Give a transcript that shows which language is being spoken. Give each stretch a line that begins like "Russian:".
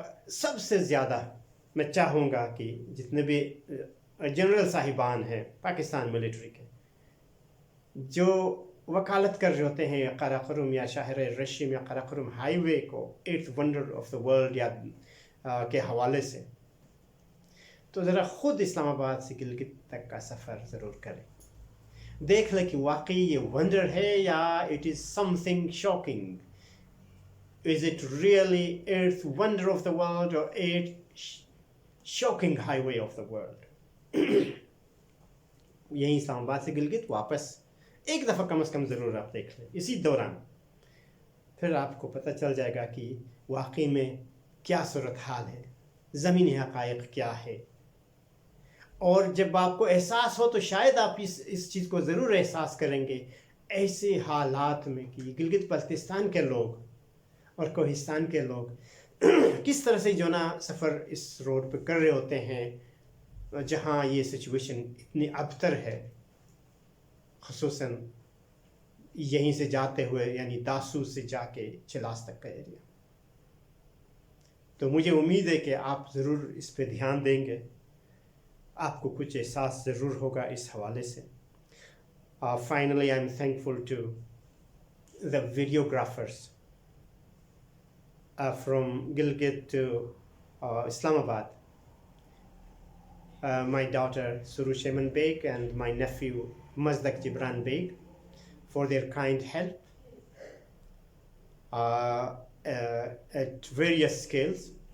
Urdu: سب سے زیادہ میں چاہوں گا کہ جتنے بھی جنرل صاحبان ہیں پاکستان ملٹری کے، جو وکالت کر رہے ہوتے ہیں قراقرم یا شہر رشیم یا قراقرم ہائی وے کو
English: 8th wonder of the world
Urdu: یا کے حوالے سے، تو ذرا خود اسلام آباد سے گلگت تک کا سفر ضرور کریں، دیکھ لیں کہ واقعی یہ ونڈر ہے یا
English: It is something shocking. Is it really 8th wonder of the world or 8th shocking highway of the world?
Urdu: یہیں اسلام آباد سے گلگت واپس ایک دفعہ کم از کم ضرور آپ دیکھ لیں اسی دوران، پھر آپ کو پتہ چل جائے گا کہ واقعی میں کیا صورتحال ہے، زمینی حقائق کیا ہے. اور جب آپ کو احساس ہو تو شاید آپ اس چیز کو ضرور احساس کریں گے ایسے حالات میں کہ گلگت بلتستان کے لوگ اور کوہستان کے لوگ کس طرح سے جو نا سفر اس روڈ پہ کر رہے ہوتے ہیں جہاں یہ سچویشن اتنی ابتر ہے، خصوصاً یہیں سے جاتے ہوئے یعنی داسو سے جا کے چلاس تک کا ایریا. تو مجھے امید ہے کہ آپ ضرور اس پہ دھیان دیں گے، آپ کو کچھ احساس ضرور ہوگا اس حوالے سے.
English: Finally, I'm thankful to the videographers from Gilgit to Islamabad, my daughter Suru Sheman Beg and my nephew Mazdak Jibran Beg, for their kind help at various scales.